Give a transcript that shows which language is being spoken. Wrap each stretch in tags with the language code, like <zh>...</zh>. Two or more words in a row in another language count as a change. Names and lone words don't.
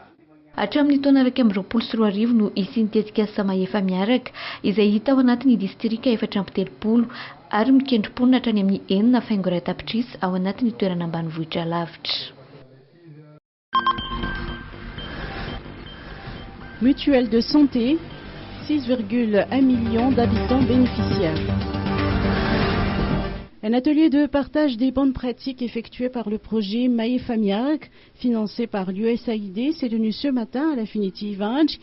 <mg>Hatramin'ny taona 2024 no isian'ny tetikasa mahefa miaraka izay hita ao anatin'ny distrika 430 ary mikendrim-ponina hatrany amin'ny 9 faingo iray tapitrisa ao anatin'ny toerana ambanivohitra lavitra.</mg> <fr>Mutuelle de santé, 6,1 millions d'habitants bénéficiaires. Un atelier de partage des bonnes pratiques effectué par le projet Maïfa Miark, financé par l'USAID, s'est tenu ce matin à l'Affinity Vange.</fr>